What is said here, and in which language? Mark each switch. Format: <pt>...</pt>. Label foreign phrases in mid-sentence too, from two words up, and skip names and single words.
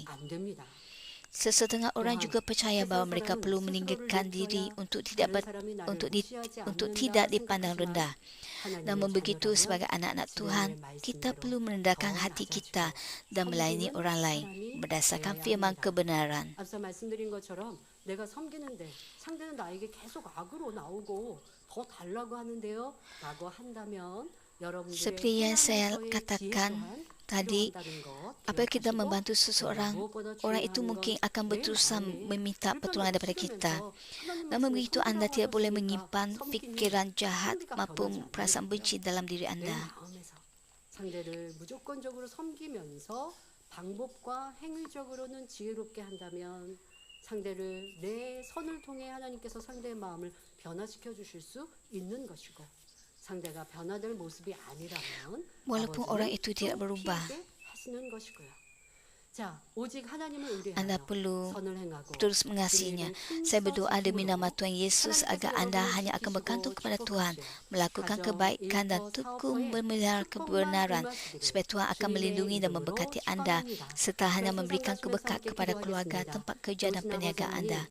<ms>Sesetengah orang juga percaya bahawa mereka perlu meninggikan diri untuk tidak dipandang rendah. Namun begitu, sebagai anak-anak Tuhan, kita perlu merendahkan hati kita dan melayani orang lain berdasarkan firman kebenaran.</ms> <ko>앞서 말씀드린 것처럼 내가 섬기는데 상대는 나에게 계속 악으로 나오고 더 달라고 하는데요 라고 한다면</ko> <ms>Seperti yang saya katakan tadi, apabila kita membantu seseorang, orang itu mungkin akan berusaha meminta pertolongan daripada kita. Namun begitu, anda tidak boleh menyimpan fikiran jahat maupun perasaan benci dalam diri anda.</ms> <ko>상대를 무조건적으로 섬기면서 방법과 행위적으로는 지혜롭게 한다면 상대를 내 선을 통해 하나님께서 상대의 마음을 변화시켜 주실 수 있는 것이고 상대가 변화될 모습이 아니라면</ko> <ms>Walaupun orang itu tidak berubah,</ms> <ko>하시는 것이고요. 자, 오직 하나님을 의뢰하여</ko> <ms>anda perlu</ms> <ko>선을 행하고</ko> <ms>terus mengasihinya. Saya berdoa demi nama Tuhan Yesus agar anda hanya akan bergantung kepada Tuhan, melakukan kebaikan dan tekun memelihara kebenaran, supaya Tuhan akan melindungi dan memberkati anda serta hanya memberikan keberkat kepada keluarga, tempat kerja dan perniagaan anda.</ms>